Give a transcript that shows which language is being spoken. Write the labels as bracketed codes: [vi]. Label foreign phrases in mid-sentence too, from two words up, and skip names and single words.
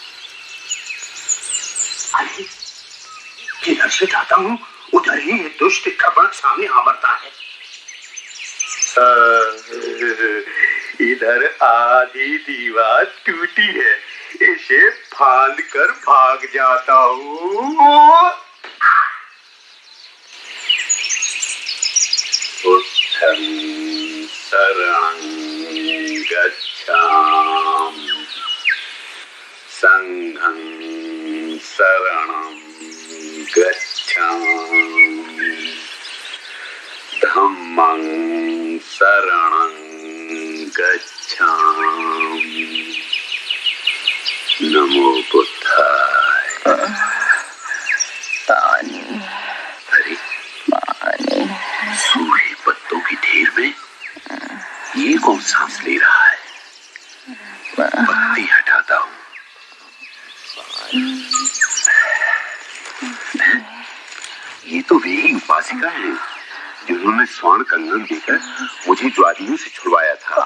[hi] अरे जिधर से जाता हूं उधर ही ये दुष्ट कपड़ सामने आवरता है। इधर आधी दीवार टूटी है, इसे फांद कर भाग जाता हूँ। [pi] बुद्धं शरणं गच्छामि, संघं शरणं गच्छामि, धम्मं शरणं गच्छामि, नमो बुद्धाय। [hi] अरे सूखे पत्तों की ढेर में ये कौन सांस ले रहा है? पत्ती हटाता हूं। ये तो वे ही उपासिका है जिन्होंने स्वर्ण कंगन देकर मुझे ज्वादियों से छुड़वाया था।